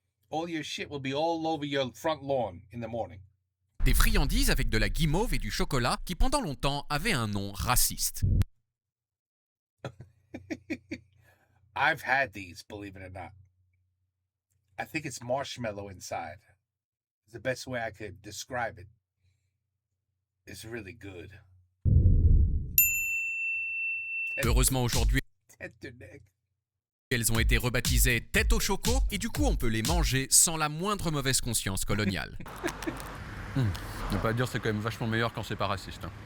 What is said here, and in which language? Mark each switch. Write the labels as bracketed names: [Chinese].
[English] All your shit will be all over your front lawn in the morning. [French] Des friandises avec de la guimauve et du chocolat qui pendant longtemps avaient un nom raciste. [English] I've had these, believe it or not. I think it's marshmallow inside. It's the best way I could describe it. It's really good. [French] Heureusement aujourd'hui, Tête de neck. elles ont été rebaptisées tête au choco et du coup on peut les manger sans la moindre mauvaise conscience coloniale. Ne pas dire c'est quand même vachement meilleur quand c'est pas raciste.